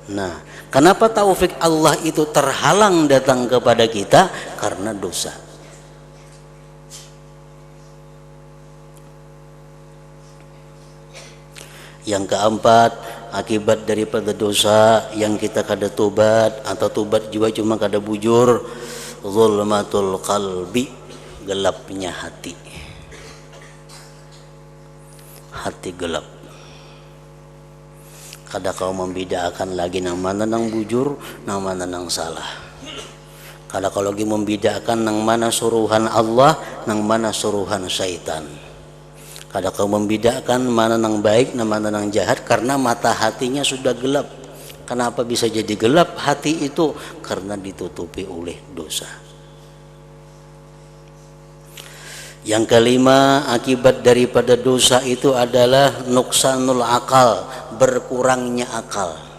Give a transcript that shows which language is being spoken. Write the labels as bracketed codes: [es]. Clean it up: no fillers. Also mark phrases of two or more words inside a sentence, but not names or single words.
[id] Nah, kenapa taufik Allah itu terhalang datang kepada kita? Karena dosa. Yang keempat, akibat daripada dosa yang kita kada tobat atau tobat juga cuma kada bujur, [ar] ظلمة القلب, [id] gelapnya hati. Hati gelap. [bjn] Kada kau membedakan lagi nang mana nang bujur, nang mana nang salah. Kada kau lagi membedakan nang mana suruhan Allah, nang mana suruhan syaitan. Kada kau membedakan mana nang baik, nang mana nang jahat, [id] karena mata hatinya sudah gelap. Kenapa bisa jadi gelap hati itu? Karena ditutupi oleh dosa. Yang kelima, akibat daripada dosa itu adalah [ar] نقصان العقل, [id] berkurangnya akal.